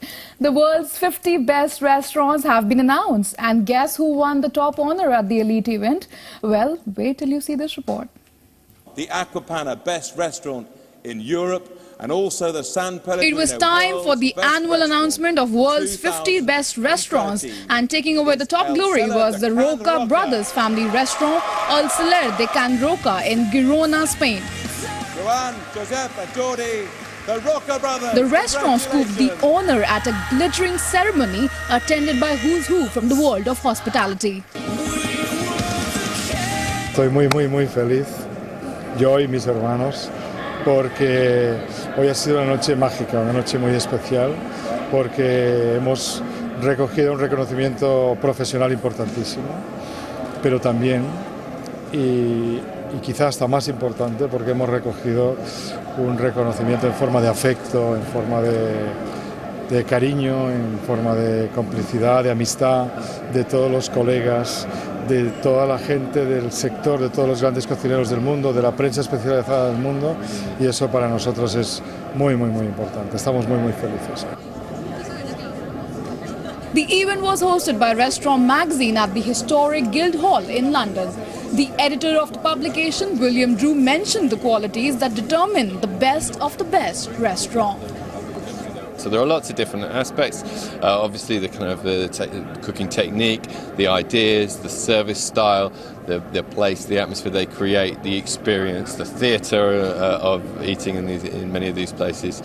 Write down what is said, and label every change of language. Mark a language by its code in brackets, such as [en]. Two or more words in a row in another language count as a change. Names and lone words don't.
[en] The world's 50 best restaurants have been announced, and guess who won the top honor at the elite event? Well, wait till you see this report. The Aquapana Best Restaurant in Europe, and also the San Pellegrino. It was time for the annual announcement of world's 50 best restaurants, and taking away the top glory was the Roca Brothers family restaurant El Celler de Can Roca in Girona, Spain. Joan, Josep and Jordi, the Roca Brothers. The restaurant scooped the honor at a glittering ceremony attended by who's who from the world of hospitality. [es] Estoy muy feliz, yo y mis hermanos, porque hoy ha sido una noche mágica, una noche muy especial, porque hemos recogido un reconocimiento profesional importantísimo, pero también, y quizá hasta más importante, porque hemos recogido un reconocimiento en forma de afecto, en forma de cariño, en forma de complicidad, de amistad, de todos los colegas, de toda la gente del sector, de todos los grandes cocineros del mundo, de la prensa especializada del mundo, y eso para nosotros es muy importante. Estamos muy felices. [en] The event was hosted by Restaurant Magazine at the historic Guildhall in London. The editor of the publication, William Drew, mentioned the qualities that determine the best of the best restaurant. So there are lots of different aspects. Obviously, the kind of the cooking technique, the ideas, the service style, the place, the atmosphere they create, the experience, the theatre of eating in many of these places.